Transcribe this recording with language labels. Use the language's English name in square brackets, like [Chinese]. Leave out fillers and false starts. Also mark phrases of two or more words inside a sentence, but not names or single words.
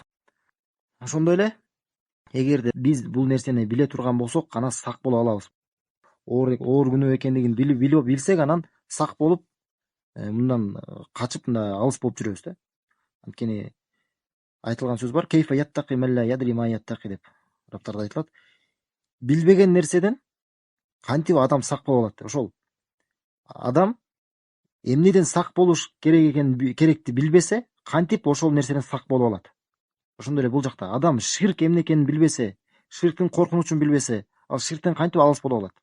[Kyrgyz] Ошондой эле, эгерде биз бул нерсени биле турган болсок, анан сак боло алабыз. Оор күнөө экендигин билсек, анан сак болуп, мындан качып, мындай алыс болуп жүрөбүз да. Анткени айтылган сөз бар: [Arabic] "كيف يتقي من لا يدري ما يتقي" [Kyrgyz] деп. Арабтарда айтылат. Билбеген нерседен кантип адам сак боло алат? Ошол адам эмнеден сак болуш керекти билбесе, кантип ошол нерседен сак боло алат? Ошондой эле бул жакта адам ширк эмне экенин билбесе, ширктин коркунучун билбесе, ал ширктен кантип алыс боло алат?